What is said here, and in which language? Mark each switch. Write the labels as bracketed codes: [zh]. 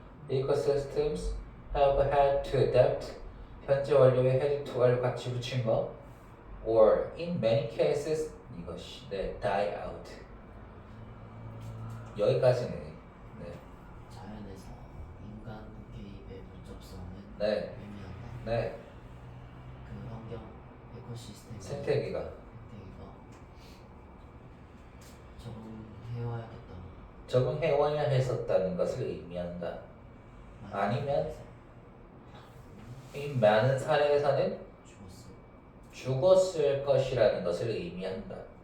[en] Ecosystems have had to adapt. [ko] 현재 완료에 had to를 같이 붙인 거. [en] Or in many cases [ko] 이것이 [en] die out. [ko] 여기까지네. 네. 자연에서 인간 개입의 문접성은 네. 의미한다. 네. 그 환경 에코시스템 생태계가 적응해와야겠다. 적응해와야 했었다는 것을 의미한다. 아니면 이 많은 사례에서는 죽었을 것이라는 것을 의미한다.